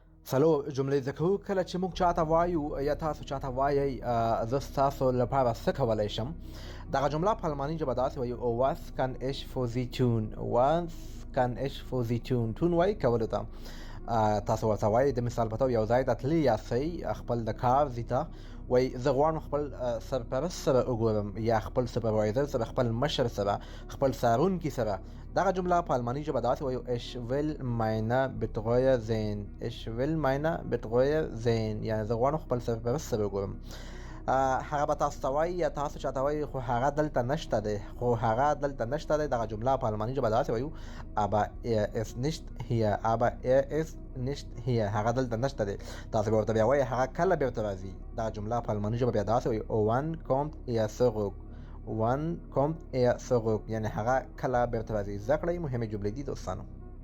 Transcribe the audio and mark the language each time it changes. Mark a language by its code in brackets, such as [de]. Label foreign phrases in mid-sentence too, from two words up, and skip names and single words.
[ps] څلور جملې زده کوو. کله چې موږ چاته وایو یا تاسو چاته وایئ زه ستاسو لپاره څه کولی شم، دغه جمله په الماني ژبه داسې وایو [de] was kann ich für sie tun. was kann ich für sie tun. tun [ps] وایي کولو ته. تاسو ورته وایي د مثال په توګه یو ځای ته تللي یاستئ خپل د کار ځي ته، وایي زه غواړم خپل سرپرست سره وګورم یا خپل سوپروایزر سره، خپل مشر سره، خپل څارونکي سره. دغه جمله په الماني ژبه داسې وایو [de] ich will meine Betreuer sehen. ich will meine Betreuer sehen [ps] یعنې زه غواړم خپل سرپرست سره وګورم. هغه به تاسو ته وایي یا تاسو چاته وایي خو هغه دلته نشته دی، دغه جمله په الماني ژبه داسې وایو [de] aber er ist nicht hier. [ps] هغه دلته نشته دی. تاسو به ورته بیا وایي هغه کله بیرته راځي. دغه جمله په الماني ژبه بیا داسې وایو [de] wann kommt er zurück. [ps] یعنې هغه کله بیرته راځي. زده کړئ مهمې جملې دي دوستانو.